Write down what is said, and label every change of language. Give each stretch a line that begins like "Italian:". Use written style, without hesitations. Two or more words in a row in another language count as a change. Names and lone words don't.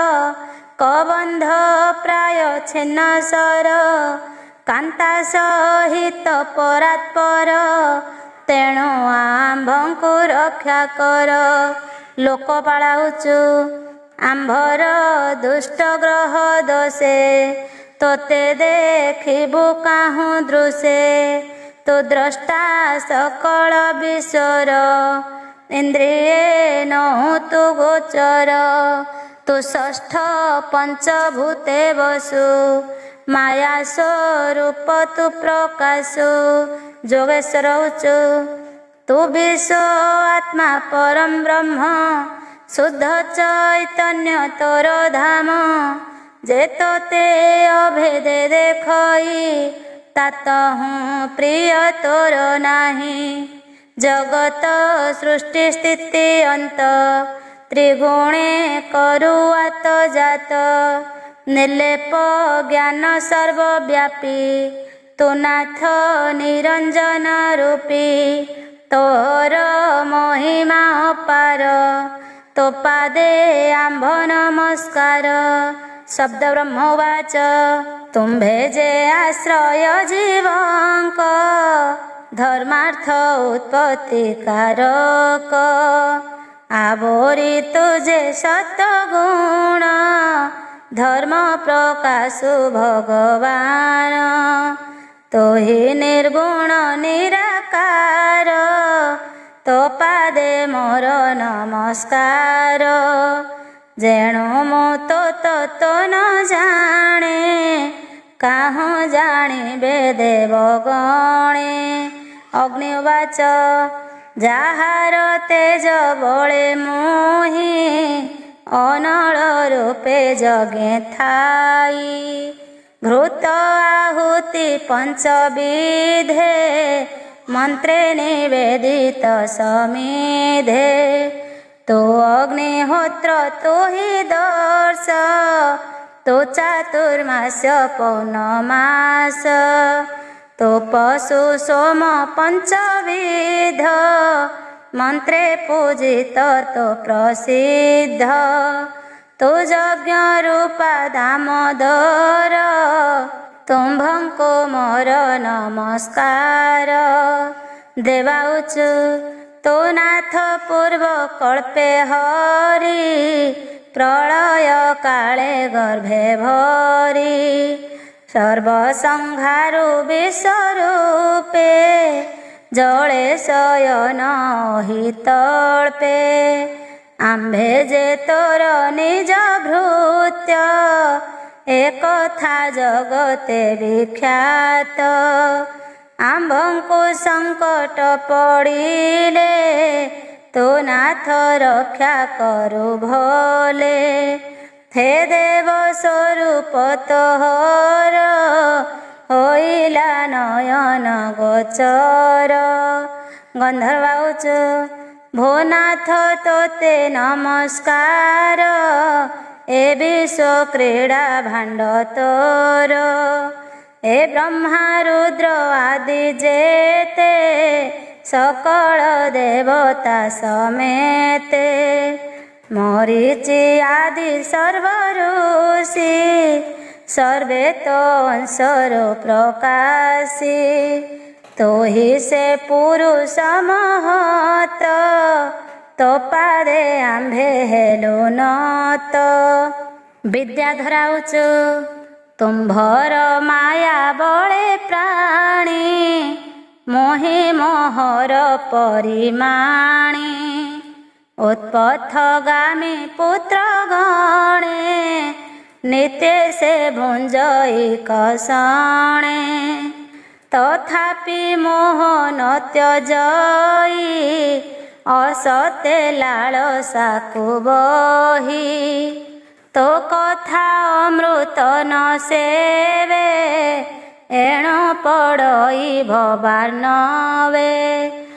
Odia: କବଂଧ ପ୍ରାୟ ଛିନ୍ନ ସର କାଂତା ସହିତ ପରାତ୍ପର ତେଣୁ ଆଂଭଂକୁ ରକ୍ଷା କର ଲୋକ ପାଲାଉଚୁ ଆଂଭର ଦୁଷ୍ଟ ଗ୍ରହ ଦୋଷେ ତୋତେ ଦେଖିବୁ କାହୂ ଦୃଶେ ତୁ ଦ୍ରଷ୍ଟା ସକଳ ବିଶ୍ୱର ଇଂଦ୍ରିୟେ ନହୁ ତୁ ଗୋଚର ତୁ ଷଷ୍ଠ ପଂଚଭୂତେ ବସୁ ମାୟା ସ୍ୱରୂପ ତୁ ପ୍ରକାଶୁ ଜୋଗେଶ୍ୱର ଉଚୁ ତୁ ବିଶ୍ୱ ଆତ୍ମା ପରମ ବ୍ରହ୍ମ ଶୁଦ୍ଧ ଚୈତନ୍ୟ ତୋର ଧାମ ଜେତୋତେ ଅଭେଦେ ଦେଖଈ ତାତହୁ ପ୍ରିୟ ତୋର ନାହି ଜଗତ ସୃଷ୍ଟି ସ୍ଥିତି ଅଂତ ତ୍ରିଗୁଣେ କରୁଆତ ଜାତ ନିର୍ଲେପ ଜ୍ଞାନ ସର୍ବବ୍ୟାପୀ ତୁ ନାଥ ନିରଂଜନ ରୂପୀ ତୋର ମହିମା ଅପାର ତୋ ପାଦେ ଆଂଭ ନମସ୍କାର ଶବ୍ଦ ବ୍ରହ୍ମବାଚ ତୁମ୍ଭେ ଜେ ଆଶ୍ରୟ ଜୀବଂକ ଧର୍ମାର୍ଥ ଉତ୍ପତ୍ତି କାରକ ଆବରୀ ତୁଝେ ସତଗୁଣ ଧର୍ମ ପ୍ରକାଶୁ ଭଗବାନ ତୋ ହୀ ନିର୍ଗୁଣ ନିରାକାର ତୋ ପାଦେ ମୋର ନମସ୍କାର ଜେଣୁ ମୁ ତୋ ନ ଜାନେ କାହୂ ଜାନିବେ ଦେବଗଣେ ଅଗ୍ନିବାଚ ଜାହାର ତେଜ ବଳେ ମୋହି ଅନଲ ରୂପେ ଜଗେ ଥାଈ ଘୃତ ଆହୁତି ପଂଚବିଧେ ମଂତ୍ରେ ନିବେଦିତ ସମିଧେ ତୋ ଅଗ୍ନିହୋତ୍ର ତୋ ହୀ ଦର୍ଶ ତୋ ଚାତୁର୍ମାସ୍ୟ ପୌର୍ଣମାସ ତୋ ପଶୁ ସୋମ ପଂଚବିଧ ମଂତ୍ରେ ପୂଜିତ ତୋ ପ୍ରସିଦ୍ଧ ତୋ ଯଜ୍ଞ ରୂପା ଦାମୋଦର ତୁମ୍ଭଂକୋ ମୋର ନମସ୍କାର ଦେବାଉଚୁ ତୋ ନାଥ ପୂର୍ବ କଳ୍ପେ ହରି ପ୍ରଳୟ କାଳେ ଗର୍ଭେ ଭରୀ ସର୍ବସଂହାରୁ ବିଶ୍ୱରୂପେ ଜଳେ ଶୟନ ହିତଳ୍ପେ ଆମ୍ଭେ ଜେ ତୋର ନିଜ ଭୃତ୍ୟ ଏକଥା ଜଗତେ ବିଖ୍ୟାତ ଆମ୍ଭଂକୁ ସଂକଟ ପଡ଼ିଲେ ତୋ ନାଥ ରକ୍ଷା କରୁ ଭଲେ ହେ ଦେବ ସ୍ୱରୂପ ତୋହର ହୋଇଲା ନୟନ ଗୋଚର ଗଂଧର୍ବାଉଚ ଭୋନାଥ ତୋତେ ନମସ୍କାର ଏ ବିଶ୍ୱ କ୍ରୀଡ଼ା ଭାଂଡ ତୋର ଏ ବ୍ରହ୍ମା ରୁଦ୍ର ଆଦି ଜେତେ ସକଳ ଦେବତା ସମେତେ ମରୀଚି ଆଦି ସର୍ବ ଋଷି ସର୍ବେ ତୋ ଅଂଶର ପ୍ରକାଶୀ ତୋ ହୀ ସେ ପୁରୁଷ ମହତ ତୋ ପାଦେ ଆମ୍ଭେ ହେଲୋ ନତ ବିଦ୍ୟାଧରାଉଚ ତୁମ୍ଭର ମାୟା ବଳେ ପ୍ରାଣୀ ମୋହି ମୋହର ପରିମାଣୀ ଉତ୍ପଥଗାମୀ ପୁତ୍ର ଗଣେ ନିତ୍ୟ ସେ ଭୁଂଜଈ କସଣେ ତଥାପି ମୋହ ନ ତ୍ୟଜଈ ଅସତେ ଲାଲସାକୁ ବହୀ ତୋ କଥା ଅମୃତ ନ ସେବେ ଏଣୁ ପଡ଼ଈ ଭବାନବେ।